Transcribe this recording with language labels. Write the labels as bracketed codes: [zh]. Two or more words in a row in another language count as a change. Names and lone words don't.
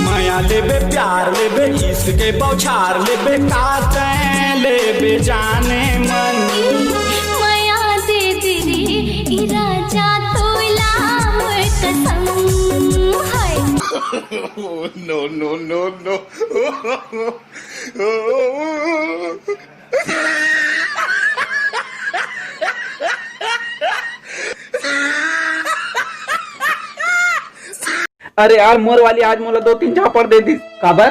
[hne] माया लेबे प्यार लेबे इसके बौछार लेबे काते लेबे जाने मन माया दे दे रे राजा तोला मोर कसम हाय [en] No, no, no, no. [hne] अरे यार मोर वाली आज मोला 2-3 झापड़ दे दी काबर।